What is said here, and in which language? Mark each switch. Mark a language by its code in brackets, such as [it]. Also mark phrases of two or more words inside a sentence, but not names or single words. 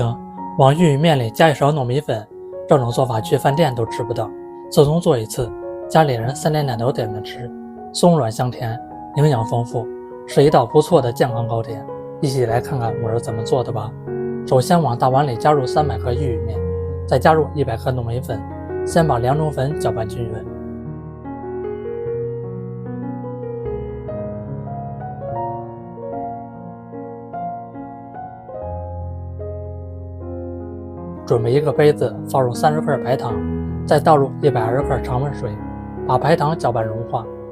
[zh] 往玉米面里加一勺糯米粉，这种做法去饭店都吃不到。自从做一次，家里人3天2头点着吃，松软香甜，營養豐富，是一道不錯的健康糕點。一起來看看我是怎麼做的吧。首先往大碗裡加入300克玉米麵，再加入100克糯米粉，先把2種粉攪拌均勻。準備一個杯子，放入30克白糖，再倒入120克常溫水，把白糖攪拌融化。